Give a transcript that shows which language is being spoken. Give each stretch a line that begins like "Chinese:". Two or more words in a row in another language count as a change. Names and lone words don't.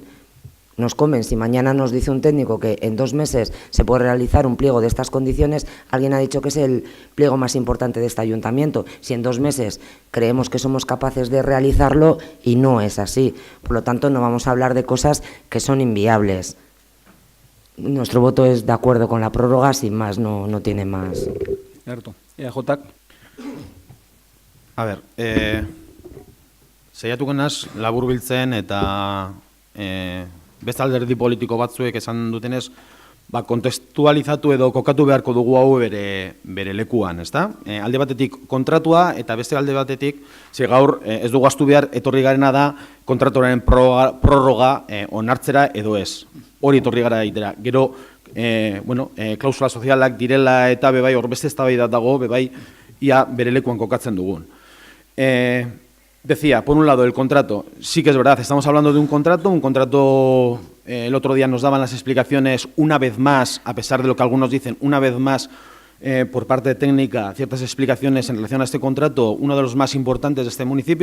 Spanish: Si mañana nos dice un técnico que en 2 meses se puede realizar un pliego de estas condiciones, alguien ha dicho que es el pliego más importante de este ayuntamiento. Si en 2 meses creemos que somos capaces de realizarlo y no es así. Por lo tanto, no vamos a hablar de cosas que son inviables. Nuestro voto es de acuerdo con la prórroga, sin más, no tiene más. Cierto. EAJ.
Basque: A ber, saiatuko naz laburbiltzen eta beste alderdi politiko batzuek esan dutenez, kontestualizatu edo kokatu beharko dugu hau bere lekuan, ezta? Alde batetik kontratua eta beste alde batetik, gaur ez dugu ahaztu behar, etorri garena da kontratuaren prorroga onartzera edo ez. Hori etorri gara daitera. Gero, klausula sozialak direla eta bebai hor beste eztabaida dago, bebai ia bere lekuan kokatzen dugun.
Spanish: Decía, por un lado, el contrato, sí que es verdad, estamos hablando de un contrato, el otro día nos daban las explicaciones una vez más, a pesar de lo que algunos dicen, una vez más, por parte técnica, ciertas explicaciones en relación a este contrato, uno de los más importantes de este municipio.